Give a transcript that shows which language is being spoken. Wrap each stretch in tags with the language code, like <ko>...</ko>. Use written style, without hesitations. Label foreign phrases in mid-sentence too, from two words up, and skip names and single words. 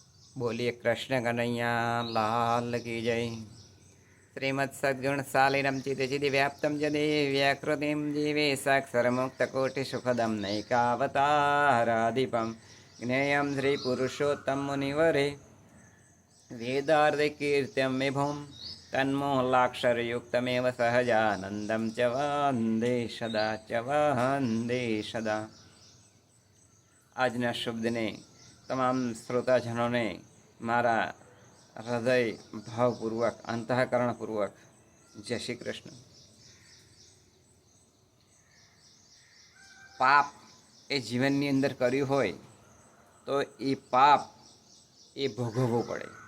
<hi>बोलिए कृष्ण कन्हैया लाल की जय।</hi> <sa>श्रीमत् सद्गुण सालिनम चिति चिति व्याप्तम जदे व्याकृतिम जीवे साक्षरमुक्तकोटिसुखदम नैकावताराधिपम ज्ञेयं श्रीपुरुषोत्तम मुनिवरे वेदार्धकीर्त्यं विभुं तन्मोहलाक्षरयुक्तमेव सहजानन्दं च वन्दे सदा</sa> <gu>આજના શુભ દિને તમામ શ્રોતાજનોને મારા હૃદય ભાવપૂર્વક અંતઃકરણપૂર્વક જય શ્રી કૃષ્ણ. પાપ એ જીવનની અંદર કર્યું હોય તો એ પાપ એ ભોગવવું પડે.</gu>